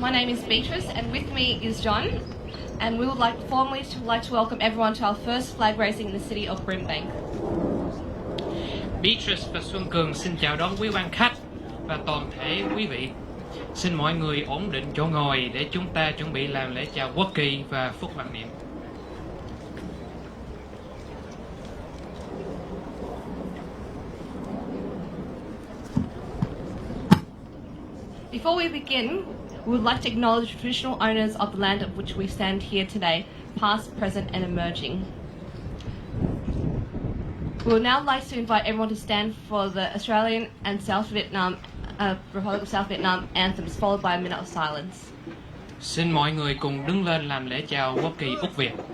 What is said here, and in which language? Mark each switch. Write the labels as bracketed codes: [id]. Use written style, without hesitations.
[en] My name is Beatrice, and with me is John. And we would like to welcome everyone to our first flag raising in the city of Brimbank. [vi] Beatrice và Xuân Cường xin chào đón quý quan khách và toàn thể quý vị. Xin mọi người ổn định chỗ ngồi để chúng ta chuẩn bị làm lễ chào quốc kỳ và phúc mặc niệm. [en] Before we begin, we would like to acknowledge the traditional owners of the land of which we stand here today, past, present, and emerging. We would now like to invite everyone to stand for the Australian and South Vietnam, Republic of South Vietnam anthems, followed by a minute of silence. [vi] Xin mọi người cùng đứng lên làm lễ chào quốc kỳ Úc Việt.